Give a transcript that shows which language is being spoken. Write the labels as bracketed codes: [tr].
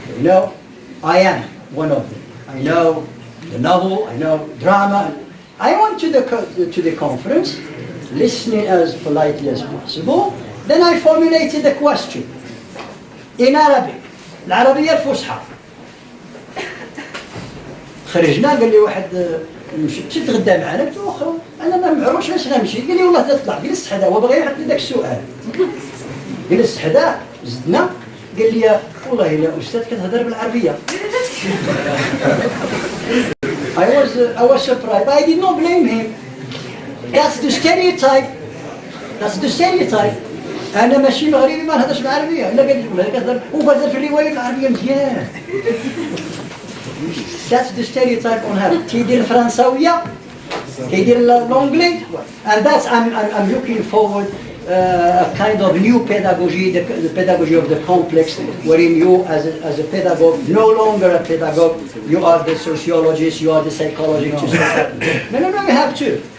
[en] They know, I am one of them. I know the novel, I know drama. I went to the conference, listening as politely as possible. Then I formulated a question in Arabic, [ar] العربية الفصحى. خرجنا قال لي واحد مشيت تغدى معنا قلت له واخا انا ما معروفش باش غنمشي قال لي والله تطلع جلست حدا هو بغى يحط لي داك السؤال جلست حدا زدنا قال لي والله الا استاذ كتهضر بالعربيه. [en] I was surprised. I did not blame him. That's the stereotype. [ar] انا ماشي مغربي ما نهضرش بالعربيه الا قال لي والله كتهضر وكتهضر في الروايه بالعربيه مزيان. [en] That's the stereotype on her. [ar] كيدير الفرنساويه كيدير [fr] l'anglais, [en] and that's I'm looking forward a kind of new pedagogy, the pedagogy of the complex, wherein you as a pedagogue, no longer a pedagogue, you are the sociologist, you are the psychologist. No, you have to.